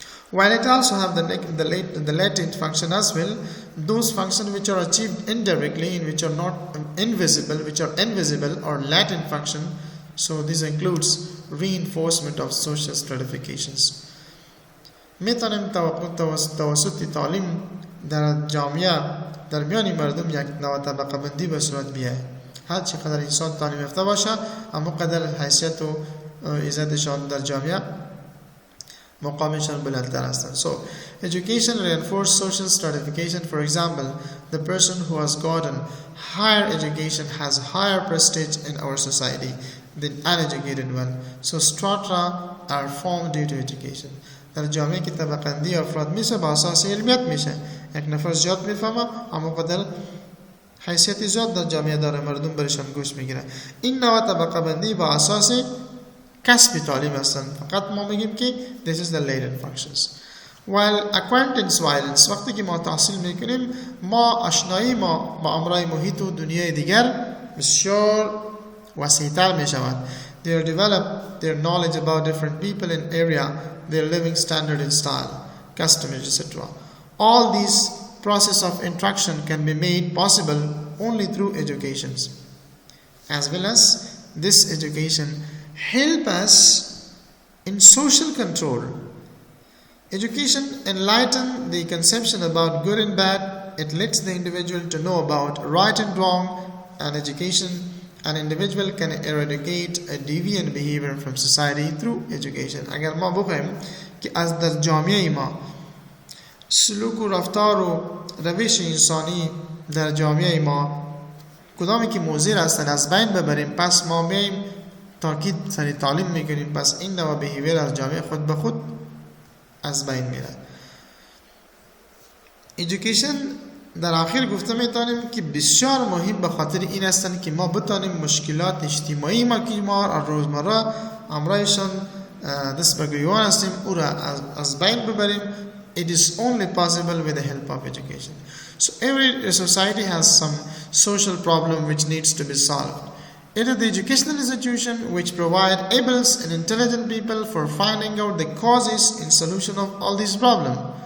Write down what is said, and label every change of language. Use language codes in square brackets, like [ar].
[en] While it also have the latent function as well, those functions which are achieved indirectly and which are not invisible, which are invisible or latent function. So this includes reinforcement of social stratifications. [fa] میتونیم توسط تعلیم در جامعه در میان مردم یک نوع طبقه بندی به صورت بیاید. هر چقدر انسان تعلیم یافته باشه، اما قدر حیثیت و عزتشان در جامعه مقامشان بلندتر هستند. [en] So, education reinforces social stratification. For example, the person who has gotten higher education has higher prestige in our society than uneducated one. So, strata are formed due to education. [fa] در جامعه که طبقه بندی افراد میشه با اساس علمیت میشه. یک نفر زیاد میفهمه اما قدر حیثیت زیاد در جامعه داره، مردم برشان گوش میگیره. این نوع طبقه بندی با اساس کسب تعلیم هستند. فقط ما میگیم که [en] this is the latent functions. While acquaintance violence، [fa] وقتی که ما تحصیل میکنیم ما آشنایی ما با امرای محیط و دنیای دیگر بسیار وسیع‌تر میشود. [en] They develop their knowledge about different people and area, their living standard and style, customs, etc. All these process of interaction can be made possible only through education. As well as this education help us in social control. Education enlightens the conception about good and bad. It lets the individual to know about right and wrong. And education, an individual can eradicate a deviant behavior from society through education. [fa] اگر ما بخوایم که از در جامعه ما سلوک و رفتار و روش انسانی در جامعه ما کدامی که مضر هستند از بین ببریم، پس ما میایم تاکید سری تعلیم میکنیم، پس این نوع بیهیویر از جامعه خود به خود از بین میره. ایژوکیشن در آخر گفته میتونیم که بسیار مهم به خاطر این هستند که ما بتانیم مشکلات اجتماعی ما که ما روزمره امرایشان دست به گریبان هستیم او را از بین ببریم. [en] It is only possible with the help of education. So every society has some social problem which needs to be solved. It is the educational institution which provide able and intelligent people for finding out the causes and solution of all these problems.